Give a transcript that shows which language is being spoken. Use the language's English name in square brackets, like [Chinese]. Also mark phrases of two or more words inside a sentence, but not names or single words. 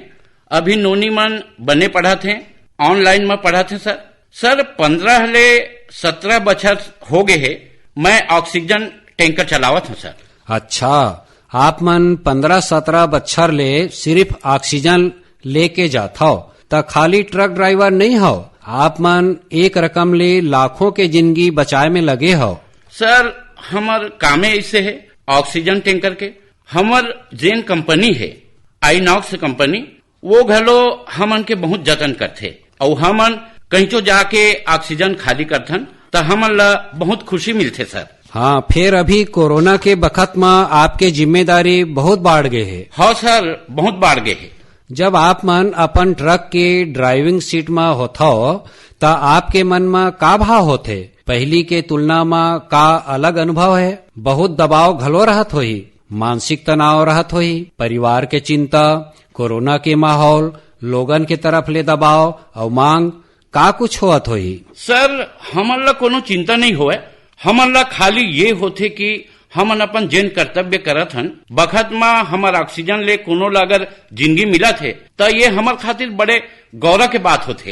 [Chhattisgarhi] अभी नोनी मन बने पढ़ा थे, ऑनलाइन में पढ़ा थे सर। सर 15 ले 17 बछर हो गए है मैं [English] oxygen tanker [Chhattisgarhi] चलावत हूँ सर। अच्छा, आप मन 15-17 बच्छर ले सिर्फ ऑक्सीजन लेके जात हो त खाली [English] truck driver [Chhattisgarhi] नहीं हो, आप मन एक रकम ले लाखों के जिंदगी बचाए में लगे हो। सर हमर कामे ऐसे है [English] oxygen tanker [Chhattisgarhi] के। हमर जेन कंपनी है आईनॉक्स कंपनी, वो घलो हमन के बहुत जतन करथे और हमन कहीं जाके ऑक्सीजन खाली करथन तो हमन ला बहुत खुशी मिलथे सर। हाँ, फिर अभी कोरोना के बखत में आपके जिम्मेदारी बहुत बढ़ गए है। हाँ सर, बहुत बढ़ गए है। जब आप मन अपन ट्रक के [English] driving seat [Chhattisgarhi] में होता हो तो आपके मन में का भाव होते? पहली के तुलना में का अलग अनुभव है? बहुत दबाव घलो रहत होही, मानसिक तनाव रहत होही, परिवार के चिंता, कोरोना के माहौल, लोगन के तरफ ले दबाव और मांग, का कुछ होत होही? सर हमन ला कोनो चिंता नहीं होए। हमन ला खाली ये होथे कि हमन अपन जेन कर्तव्य करत हन बखत में हमर ऑक्सीजन ले कोनो ला अगर जिंदगी मिला थे तो ये हमर खातिर बड़े गौरव के बात होथे।